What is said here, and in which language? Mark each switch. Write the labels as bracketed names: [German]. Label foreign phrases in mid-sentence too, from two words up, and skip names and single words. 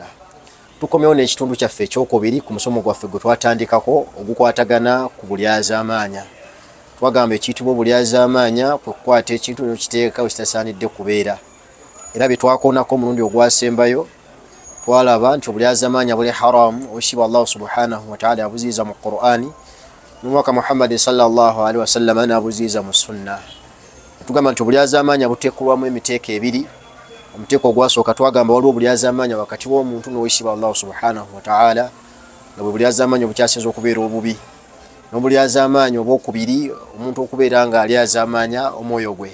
[Ganda] Tukomyewo n'ekitundu kyaffe ekyokubiri ku musomo gwaffe gwe twatandikako ogukwatagana ku bulyazaamaanya. Twagamba ekiyitibwa obulyazaamaanya kwe kukwata ekintu n'okiteeka we kitasaanidde kubeera. Era bye twakoonako omulundi ogwasembayo twalaba nti obulyazaamaanya buli haramu obusibwa [Arabic] الله سبحانه وتعالى [Ganda] abuziiza mu Qur'ani n'omwaka Muhammad [Arabic] صلى الله عليه وسلم [Ganda] n'abuziiza mu sunna. Tugamba nti obulyazaamaanya buteekolwamu emiteeko ebiri. Omuteeko ogwasooka twagamba waliwo obulyazaamaanya wakati w'omuntu n'owekitiibwa [Arabic] الله سبحانه وتعالى [Ganda] nga bwe bulyazaamaanya obukyasinza okubeera obubi, n'obulyazaamaanya obwokubiri omuntu okubeera nga alyazaamaanya omwoyo gwe.